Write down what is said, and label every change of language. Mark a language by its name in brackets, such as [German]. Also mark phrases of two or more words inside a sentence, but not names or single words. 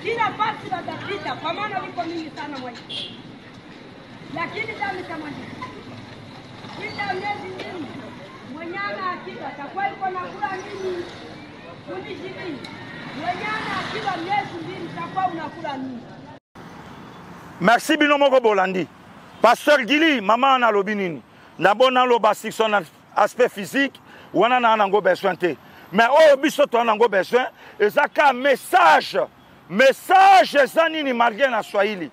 [Swahili] nafasi watapita, kwa maana liko mingi sana mwaisha. Lakini damu itamwagika. Pita miezi mingi, mwenyana akiba atakuwa yuko nakula nini? Kundi 20. Mwenyana akiba miezi mbili itakuwa unakula nini? [Lingala] Merci binomoko bolandi. Pasteur Gili, maman na lobi nini? Nabona loba [French] si son aspect physique, [Lingala] wana na nango besoin te. Mais oh biso to nango besoin, ezaka message zanini malgré na Swahili.